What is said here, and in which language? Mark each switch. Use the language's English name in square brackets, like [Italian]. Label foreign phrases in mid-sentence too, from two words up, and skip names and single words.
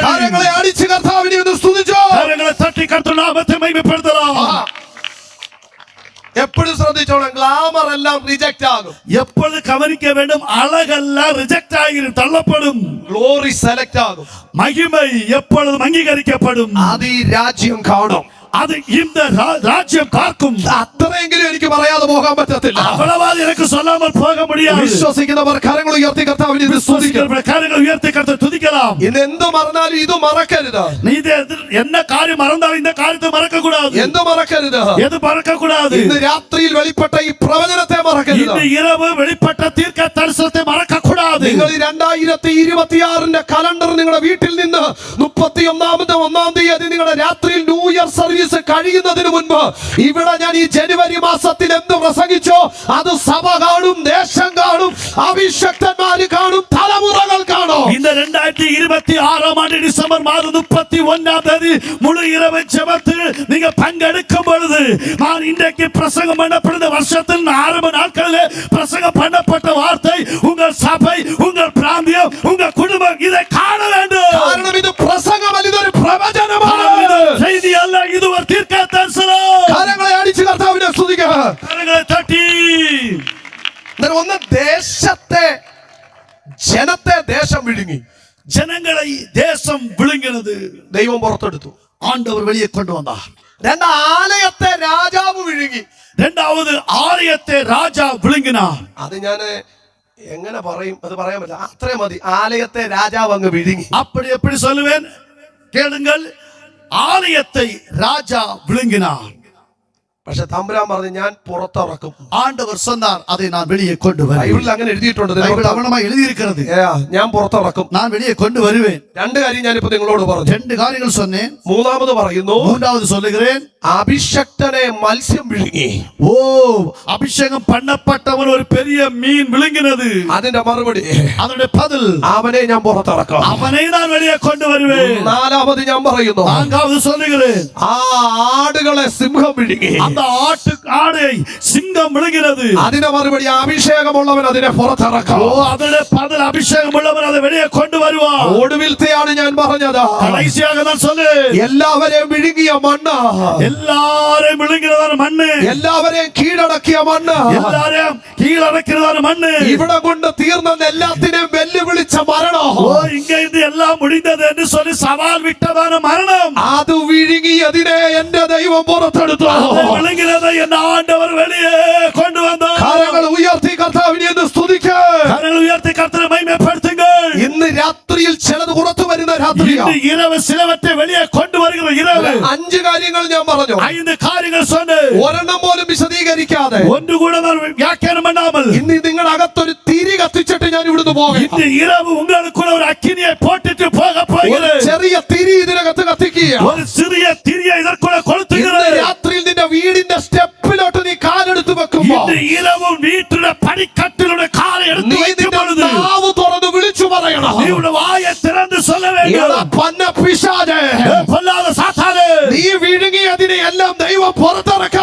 [Malayalam] കരങ്ങളെ അടിച്ച് കർത്താവിനെ ഒന്ന് സ്തുതിച്ചോ. കരങ്ങളെ തട്ടി കർത്താവിന്റെ നാമത്തെ മഹിമപ്പെടുത്തலாம். എപ്പോഴും ശ്രദ്ധിച്ചോളാം, ഗ്ലാമർ എല്ലാം റിജക്റ്റ് ആകും. [Tamil] எப்பொழுது கவனிக்க வேண்டும், அழகெல்லாம் ரிஜெக்ட் ஆகி தள்ளப்படும், [English] glory select [Malayalam] ആകും. [Tamil] மகிமை எப்பொழுதும் அங்கீகரிக்கப்படும். [Malayalam] അത് ഈ രാജ്യം കാണും, [Tamil] அது இந்த ராஜ்யம் பார்க்கும். [Malayalam] അത്രയെങ്കിലും എനിക്ക് പറയാതെ പോകാൻ പറ്റത്തില്ല. [Tamil] அவ்வளவாது எனக்கு சொல்லாமல் போக முடியாது. [Malayalam] വിശ്വസിക്കുന്നവർ കരങ്ങൾ ഉയർത്തി കർത്താവിനെ സ്തുതിക്കണം. [Tamil] கரங்களை உயர்த்தி கர்த்தரை துதிக்கலாம். [Malayalam] ഇന്ന് എന്ത് മറന്നാലും ഇത് മറക്കരുത്. [Tamil] நீ என்ன காரியம் மறந்தாலும் இந்த காரியத்தை மறக்க கூடாது. [Malayalam] എന്ത് മറക്കരുത്? [Tamil] எது மறக்க கூடாது? [Malayalam] ഇന്ന് രാത്രിയിൽ വെളിപ്പെട്ട ഈ പ്രവചനത്തെ മറക്കരുത്. [Tamil] இந்த இரவு வெளிப்பட்ட தீர்க்க தரிசனத்தை மறக்க கூடாது. [Malayalam] നിങ്ങൾ ഈ 2026 കലണ്ടർ നിങ്ങളുടെ വീട്ടിൽ നിന്ന് 31-1 തീയതി നിങ്ങളുടെ രാത്രിയിൽ [English] New Year service [Malayalam] കഴിയുന്നതിന് മുൻപ് ഇവിടെ ഞാൻ ഈ ജനുവരി മാസത്തിൽ എന്ത് പ്രസംഗിച്ചോ അത് സഭ കാണും, ദേശം കാണും, അഭിഷക്തന്മാര് കാണും, തലമുറകൾ കാണും. [Tamil] இந்த 2026 ஆண்டு டிசம்பர் மாதம் 31 தேதி முழு இரவு ஜெபத்தில் நீங்க பங்கெடுக்கும் பொழுது நான் இன்றைக்கு பிரசங்கம் பண்ணப்படுற வருஷத்தின் ஆரம்ப நாட்களில் பிரசங்கம் பண்ணப்பட்ட வார்த்தை உங்கள் சபை, உங்கள் பிராந்தியம், உங்கள் குடும்பம் இதை காண வேண்டும். [Malayalam] കാരണം ഇത് പ്രസംഗമല്ല, ഇതൊരു പ്രവചനമാണ്. [Tamil] செய்தி அல்ல, இது ஒரு தீர்க்க தரிசனம். [Malayalam] കരങ്ങളെ അടിച്ച് കർത്താവിനെ സ്തുതിക്കുക. കരങ്ങളെ തട്ടി ഒന്ന് ദേശത്തെ ജനത്തെ ദേശം വിഴുങ്ങി, ജനങ്ങളെ ദേശം വിഴുങ്ങിനത് ദൈവം പുറത്തെടുത്തു, [Tamil] ஆண்டவர் வெளியே கொண்டு வந்தார். [Malayalam] രണ്ട് ആലയത്തെ രാജാവ് വിഴുങ്ങി. [Tamil] இரண்டாவது ஆலயத்தை ராஜா விழுங்கினார். [Malayalam] അത് ഞാൻ എങ്ങനെ പറയും, അത് പറയാൻ പറ്റില്ല, അത്രയും മതി. ആലയത്തെ രാജാവ് അങ്ങ് വിഴുങ്ങി. [Tamil] அப்படி எப்படி சொல்லுவேன் கேளுங்கள், ஆலயத்தை ராஜா விழுங்கினார். [Malayalam] പക്ഷെ തമ്പുരാൻ പറഞ്ഞു ഞാൻ പുറത്തിറക്കും. [Tamil] ஆண்டவர் சொன்னார் அதை நான் வெளியே கொண்டு வருவேன். [Malayalam] ബൈബിളിൽ അങ്ങനെ എഴുതിയിട്ടുണ്ട്, [Tamil] பைபிள் அவனமா எழுதி இருக்கிறது. [Malayalam] ഞാൻ പുറത്തിറക്കും. [Tamil] நான் வெளியே கொண்டு வருவேன். [Malayalam] രണ്ട് കാര്യം ഞാനിപ്പോ നിങ്ങളോട് പറഞ്ഞു. [Tamil] ரெண்டு காரியங்கள் சொன்னேன். [Malayalam] മൂന്നാമത് പറയുന്നു, [Tamil] மூன்றாவது சொல்லுகிறேன், [Malayalam] അഭിഷക്തനെ മത്സ്യം വിഴുങ്ങി. [Tamil] ஓ அபிஷேகம் பண்ணப்பட்டவன் ஒரு பெரிய மீன் விழுங்கினது. [Malayalam] അതിന്റെ മറുപടി, [Tamil] அதனுடைய பதில், [Malayalam] അവനെ ഞാൻ പുറത്തിറക്കും. [Tamil] அவனை நான் வெளியே கொண்டு வருவேன். [Malayalam] നാലാമത് ഞാൻ പറയുന്നു, [Tamil] நான்காவது சொல்லுகிறேன், [Malayalam] ആ ആടുകളെ സിംഹം വിഴുങ്ങി. [Tamil] அந்த ஆடை சிங்கம் விழுங்கினது. [Malayalam] അതിന്റെ മറുപടി, അഭിഷേകമുള്ളവൻ അതിനെ പുറത്തിറക്കും. [Tamil] ஓ அதனுடைய பதில், அபிஷேகம் உள்ளவன் அதை வெளியே கொண்டு வருவான். [Malayalam] ഒടുവിലത്തെയാണ് ഞാൻ പറഞ്ഞത്. [Tamil] கடைசியாக நான் சொல்லு, [Malayalam] എല്ലാവരെയും വിഴുങ്ങിയ മണ്ണ്, [Tamil] எல்லாரையும் விழுங்கிறதான மண்ணு, [Malayalam] എല്ലാവരെയും കീഴടക്കിയ മണ്ണ്, [Tamil] எல்லாரையும் கீழடக்கிறதான மண்ணு, [Malayalam] ഇവിടെ കൊണ്ട് തീർന്നെന്ന് എല്ലാത്തിനെയും വെല്ലുവിളിച്ച മരണം, [Tamil] ஓ இங்க இருந்து எல்லாம் முடிந்தது என்று சொல்லி சவால் விட்டதான மரணம், [Malayalam] അത് വിഴുങ്ങിയതിനെ എന്റെ ദൈവം പുറത്തെടുത്തു. [Tamil] விழுங்கிறதை என் ஆண்டவர் வெளியே கொண்டு வந்தார். [Malayalam] കരങ്ങൾ ഉയർത്തി കർത്താവിനെ ഒന്ന് സ്തുതിക്ക്. [Tamil] கரங்களை உயர்த்தி கர்த்தரை மகிமைப்படுத்துங்கள். [Malayalam] ഇന്ന് രാത്രിയിൽ ചിലത് പുറത്തു വരുന്ന രാത്രിയാണ്. [Tamil] இந்த இரவு சிலவற்றை வெளியே கொண்டு வருகிற இரவு. [Malayalam] 5 കാര്യങ്ങൾ ഞാൻ പറഞ്ഞു, [Tamil] 5 காரியங்கள் சொன்னேன். [Malayalam] ഒരെണ്ണം പോലും വിശദീകരിക്കാതെ [Tamil] ஒன்று கூட நான் வியாக்கியானம் பண்ணாமல் [Malayalam] ഇന്ന് നിങ്ങളുടെ അകത്തൊരു തിരി കത്തിച്ചിട്ട് ഞാൻ ഇവിടുന്ന് പോകും. [Tamil] இந்த இரவு உங்களுக்குள்ள ஒரு அக்கினியை போட்டுட்டு போக [Malayalam] ഒരു [Tamil] போகிறேன். [Malayalam] ചെറിയ തിരി ഇതിനകത്ത് കത്തിക്കുക. [Tamil] ஒரு சிறிய திரியை இதற்குள்ள [Malayalam] ഇന്ന് [Tamil] கொளுத்துகிறேன். [Malayalam] രാത്രിയിൽ നിന്റെ വീടിന്റെ സ്റ്റെപ്പിലോട്ട് നീ കാലെടുത്ത് വെക്കുമ്പോ [Tamil] இந்த இரவு வீட்டுடைய படிக்கட்டிலுடைய காலை எடுத்து [Malayalam] നീ [Tamil] வைக்கும் [Malayalam] നിന്റെ [Tamil] பொழுது [Malayalam] നാവ് തുറന്ന് വിളിച്ചു പറയണം, [Tamil] நீ உடைய வாயை திறந்து சொல்ல வேண்டும், [Malayalam] എടാ പന്ന പിശാചേ, [Tamil] பொல்லாத சாத்தானே, [Malayalam] നീ വിഴുങ്ങിയതിനെ എല്ലാം ദൈവം പുറത്തിറക്കാൻ